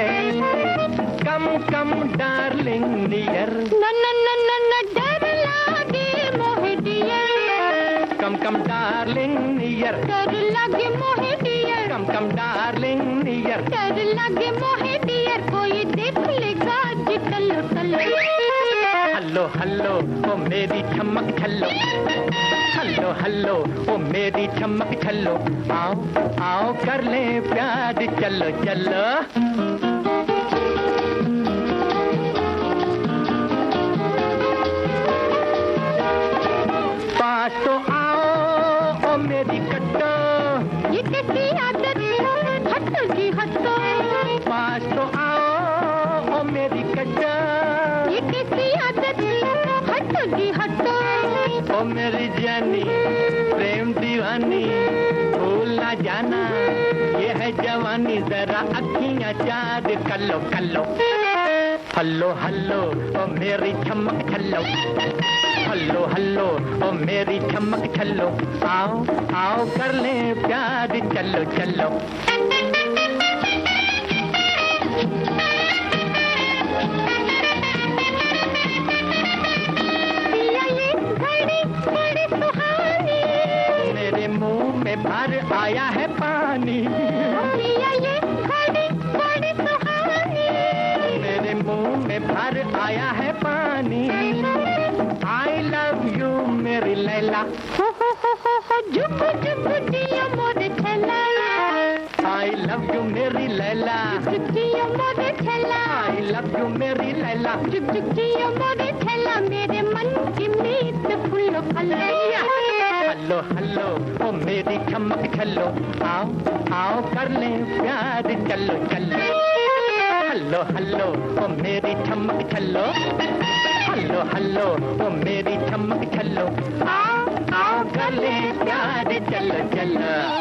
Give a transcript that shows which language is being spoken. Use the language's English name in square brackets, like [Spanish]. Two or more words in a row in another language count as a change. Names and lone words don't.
[English] come come darling near, [Hindi] न न न न न डर लागे मोहे डियर। [English] come come darling near, [Hindi] डर लागे मोहे डियर। [English] come come darling near. [Hindi] डर लागे मोहे डियर, कोई देख लेगा जी टल्लो टल्लो। हल्लो हल्लो ओ मेरी चमक छल्लो, हल्लो हल्लो ओ मेरी चमक छल्लो, आओ आओ कर ले प्यार चलो चलो। पास तो आओ ओ मेरी कट्टो, ये कैसी आदत हटो जी हटो। पास तो आओ ओ मेरी कट्टो, ये कैसी आदत हटो जी हटो। ओ मेरी जानी प्रेम दीवानी, भूल ना जाना ये है जवानी, जरा अखियां चाँद कल्लो कल्लो। हल्लो हल्लो ओ मेरी चमक छल्लो, हल्लो हल्लो ओ मेरी चमक छल्लो, आओ आओ कर ले प्यार चलो चलो। पिया ये घड़ी बड़ी सुहानी। मेरे मुंह में भर आया है पानी, पिया ये घड़ी बड़ी सुहानी। मेरे मुंह में भर आया है पानी। [English] I love you meri Laila, [Hindi] हो जुब जुब दिया मोरे छला। [English] I love you meri Laila, [Hindi] जुब दिया मोरे छला। [English] I love you meri Laila. [Hindi] जुब जुब दिया मोरे छला, मेरे मन की मीत फूलो फल। हल्लो हल्लो ओ मेरी चमक छल्लो, आओ आओ कर ले प्यार चलो चलो। हल्लो हल्लो ओ मेरी चमक छल्लो, हल्लो हल्लो ओ मेरी चमक छल्लो, आओ आओ कर ले प्यार चलो चलो।